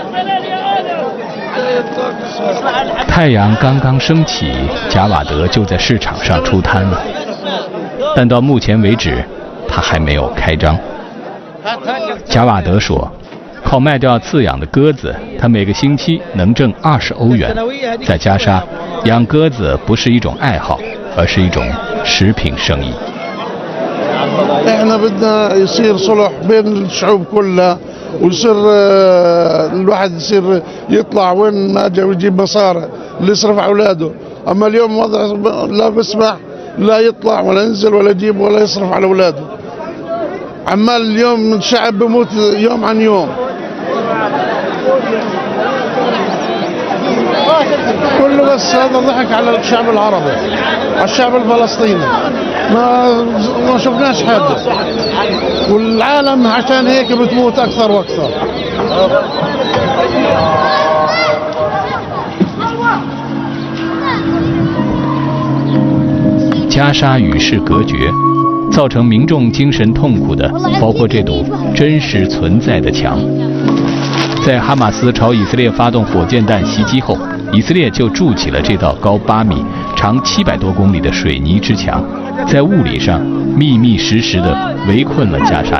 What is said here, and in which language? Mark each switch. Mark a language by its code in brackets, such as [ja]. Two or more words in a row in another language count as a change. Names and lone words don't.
[zh] 太阳刚刚升起，贾瓦德就在市场上出摊了，但到目前为止，他还没有开张。贾瓦德说，靠卖掉饲养的鸽子，他每个星期能挣20欧元。在加沙，养鸽子不是一种爱好，而是一种食品生意。 [ar] احنا بدنا يصير صلح بين الشعوب كلها ويصير الواحد يصير يطلع وين ما جا ويجيب مصاري اللي يصرف على اولاده، اما اليوم وضع لا بسمح لا يطلع ولا ينزل ولا يجيب ولا يصرف على اولاده. عمال اليوم الشعب بموت يوم عن يوم. كله بس هذا ضحك على الشعب العربي، على الشعب الفلسطيني. ما شفناش حاجة، والعالم عشان هيك بتموت أكثر وأكثر. [zh] 加沙与世隔绝，造成民众精神痛苦的，包括这堵真实存在的墙。在哈马斯朝以色列发动火箭弹袭击后，以色列就筑起了这道高8米、长700多公里的水泥之墙，在物理上密密实实地围困了加沙人。